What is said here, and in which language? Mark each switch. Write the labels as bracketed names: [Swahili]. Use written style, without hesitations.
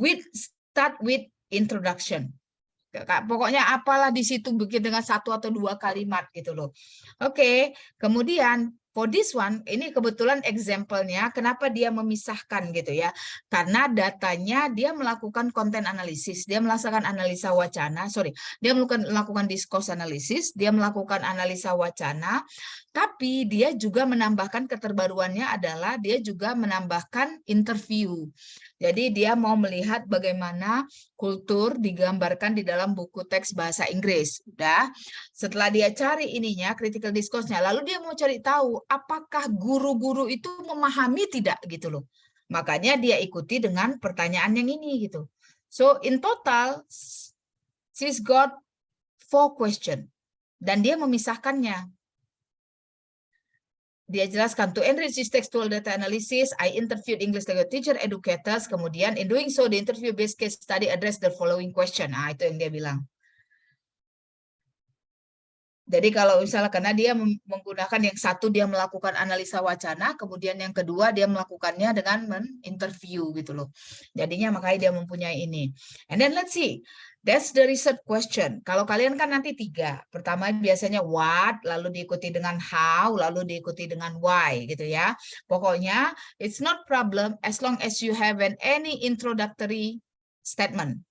[English] Start with introduction. [Indonesian] Pokoknya apalah di situ bikin dengan 1 atau 2 kalimat gitu loh. Oke, kemudian [English] for this one, [Indonesian] ini kebetulan example-nya kenapa dia memisahkan gitu ya. Karena datanya dia melakukan content analysis, dia melakukan analisa wacana, dia melakukan discourse analysis, dia melakukan analisa wacana, tapi dia juga menambahkan keterbaruannya adalah dia juga menambahkan interview. Jadi dia mau melihat bagaimana kultur digambarkan di dalam buku teks bahasa Inggris. Udah, setelah dia cari ininya, critical discourse-nya, lalu dia mau cari tahu apakah guru-guru itu memahami tidak gitu loh. Makanya dia ikuti dengan pertanyaan yang ini gitu. [English] So in total, she's got 4 question. [Indonesian] Dan dia memisahkannya. Dia jelaskan, [English] to enrich this textual data analysis, I interviewed English language teacher, educators, [Indonesian] kemudian [English] in doing so, the interview-based case study address the following question. [Indonesian] Nah, itu yang dia bilang. Jadi kalau misalnya karena dia menggunakan yang satu, dia melakukan analisa wacana, kemudian yang kedua dia melakukannya dengan men-interview gitu loh. Jadinya makanya dia mempunyai ini. [English] And then let's see. That's the research question. [Indonesian] Kalau kalian kan nanti 3. Pertama biasanya what, lalu diikuti dengan how, lalu diikuti dengan why gitu ya. Pokoknya [English] it's not problem as long as you have any introductory statement.